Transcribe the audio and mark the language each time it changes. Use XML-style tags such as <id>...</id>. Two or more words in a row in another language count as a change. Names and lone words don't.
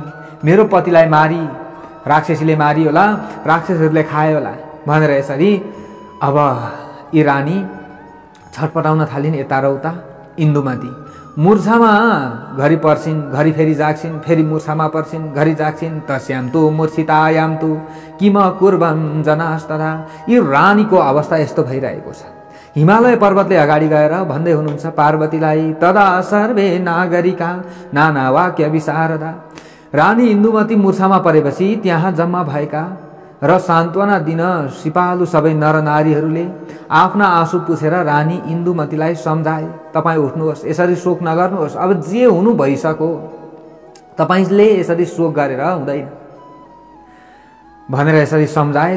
<ne>मेरो पतिलाई मारी, राक्षसीले मारी होला, राक्षसहरूले खाए होला भनेर यसरी अब यी रानी छटपटाउन थालिन् यता र उता। इन्दुमती मूर्छामा घरि पर्छिन्, घरि फेरि जाग्छिन्, फेरि मूर्छामा पर्छिन्, घरि जाग्छिन्।</ne> <sa>तस्याम तु मूर्छितायाम तु किम कुर्वन् जनास्तथा।</sa> <ne>यी रानीको अवस्था यस्तो भइरहेको छ। हिमालय पर्वतले अगाडि गएर भन्दै हुनुहुन्छ पार्वतीलाई,</ne> <sa>तदा सर्वे नागरिका नाना वाक्य विशारदा।</sa> <ne>रानी इन्दुमती मूर्छामा परेपछि त्यहाँ जम्मा भएका र सान्त्वना दिन सिपालु सबै नरनारीहरूले आफ्ना आँसु पुछेर रानी इन्दुमतीलाई सम्झाए, तपाईँ उठ्नुहोस्, यसरी शोक नगर्नुहोस्, अब जे हुनु भइसक्यो, तपाईँले यसरी शोक गरेर हुँदैन भनेर यसरी सम्झाए।</ne>